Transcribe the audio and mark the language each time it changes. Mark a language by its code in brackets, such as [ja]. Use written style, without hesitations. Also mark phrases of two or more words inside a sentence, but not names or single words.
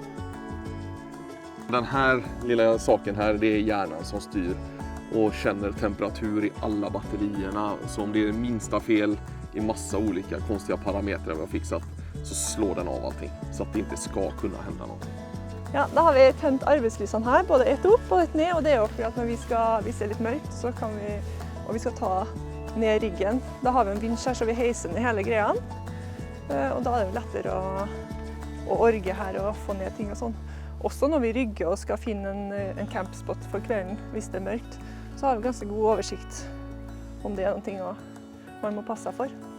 [sv] Den här lilla saken här, det är hjärnan som styr och känner temperatur i alla batterierna. Så om det är minsta fel i massa olika konstiga parametrar vi har fixat så slår den av allting så att det inte ska kunna hända något. [no] Ja, da har vi tent arbeidslysene her, både ett opp og ett ned, og det er jo fordi at når vi ser litt mørkt, så kan vi, og vi skal ta ned riggen, da har vi en vinsj så vi heiser ned hele greia, og da er det jo lettere å orge her og få ned ting og sånn. Også når vi rygger og skal finne en campspot for kvelden, hvis det er mørkt, så har vi ganske god oversikt om det er noen ting man må passe seg for.